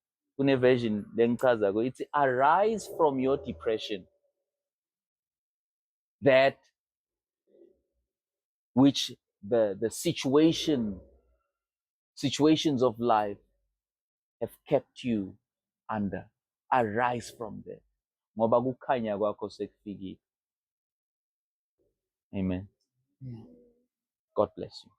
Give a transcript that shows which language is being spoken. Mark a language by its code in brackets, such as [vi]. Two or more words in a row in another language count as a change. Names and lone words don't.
[ss] Kune version lengichazako [en] it's arise from your depression, that which the situations of life have kept you under. Arise from there. [ss] Ngoba kukhanya kwakho sekufikile. [en] Amen. God bless you.